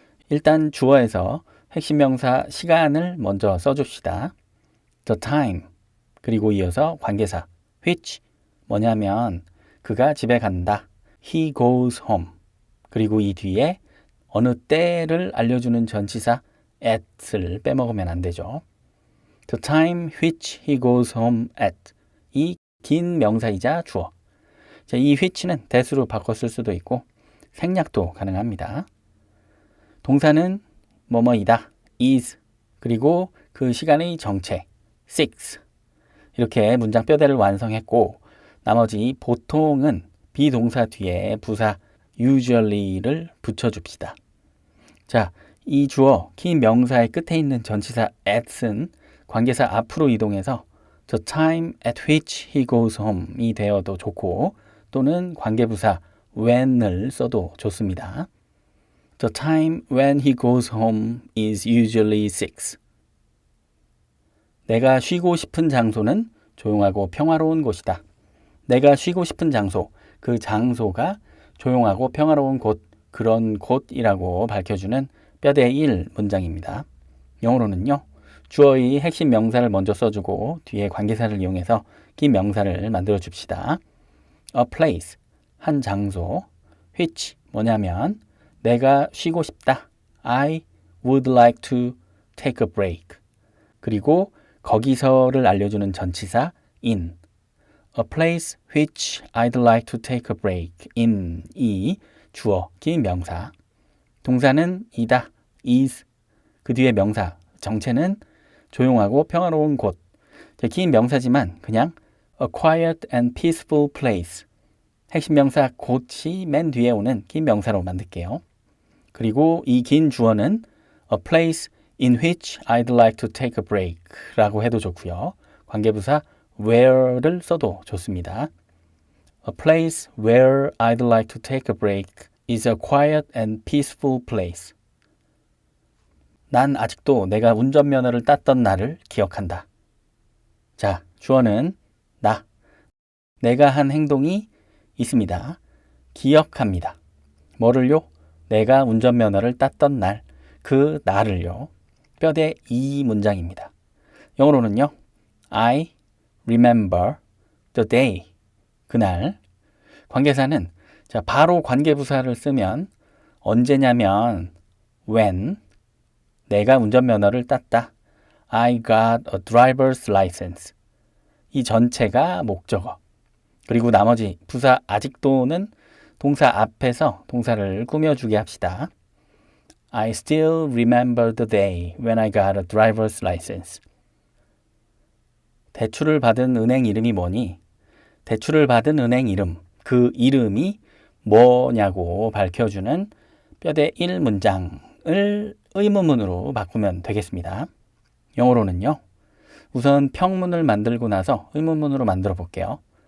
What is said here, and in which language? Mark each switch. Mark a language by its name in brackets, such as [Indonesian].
[Korean] 일단 주어에서 핵심 명사 시간을 먼저 써줍시다. The time, 그리고 이어서 관계사 which, 뭐냐면 그가 집에 간다. [English] He goes home. [Korean] 그리고 이 뒤에 어느 때를 알려주는 전치사 at을 빼먹으면 안 되죠. [English] The time which he goes home at. [Korean] 이 긴 명사이자 주어. 자, 이 which는 that으로 바꿔 쓸 수도 있고 생략도 가능합니다. 동사는 뭐뭐이다. is. 그리고 그 시간의 정체. 6. 이렇게 문장 뼈대를 완성했고 나머지 보통은 비동사 뒤에 부사 usually를 붙여줍시다. 자, 이 주어 긴 명사의 끝에 있는 전치사 at은 관계사 앞으로 이동해서 [English] the time at which he goes home [Korean] 이 되어도 좋고 또는 관계부사 when을 써도 좋습니다. [English] The time when he goes home is usually 6. [Korean] 내가 쉬고 싶은 장소는 조용하고 평화로운 곳이다. 내가 쉬고 싶은 장소, 그 장소가 조용하고 평화로운 곳, 그런 곳이라고 밝혀주는 뼈대 1 문장입니다. 영어로는요. 주어의 핵심 명사를 먼저 써주고 뒤에 관계사를 이용해서 긴 명사를 만들어 줍시다. A place, 한 장소. which, 뭐냐면 내가 쉬고 싶다. [English] I would like to take a break. [Korean] 그리고 거기서를 알려주는 전치사 in. [English] A place which I'd like to take a break in. [Korean] 이 주어, 긴 명사. 동사는 이다. is. 그 뒤에 명사. 정체는 조용하고 평화로운 곳. 긴 명사지만 그냥 [English] a quiet and peaceful place. [Korean] 핵심 명사 곳이 맨 뒤에 오는 긴 명사로 만들게요. 그리고 이 긴 주어는 [English] a place in which I'd like to take a break [Korean] 라고 해도 좋고요. 관계부사 where를 써도 좋습니다. [English] A place where I'd like to take a break is a quiet and peaceful place. [Korean] 난 아직도 내가 운전면허를 땄던 날을 기억한다. 자, 주어는 나. 내가 한 행동이 있습니다. 기억합니다. 뭐를요? 내가 운전면허를 땄던 날, 그 날을요. 뼈대 2 문장입니다. 영어로는요. [English] I remember the day. [Korean] 그날. 관계사는 자, 바로 관계부사를 쓰면 언제냐면 when 내가 운전면허를 땄다. [English] I got a driver's license. [Korean] 이 전체가 목적어. 그리고 나머지 부사 아직도는 동사 앞에서 동사를 꾸며주게 합시다. [English] I still remember the day when I got a driver's license. [Korean] 대출을 받은 은행 이름이 뭐니? 대출을 받은 은행 이름, 그 이름이 뭐냐고 밝혀주는 뼈대 1 문장을 의문문으로 바꾸면 되겠습니다. 영어로는요. 우선 평문을 만들고 나서 의문문으로 만들어 볼게요.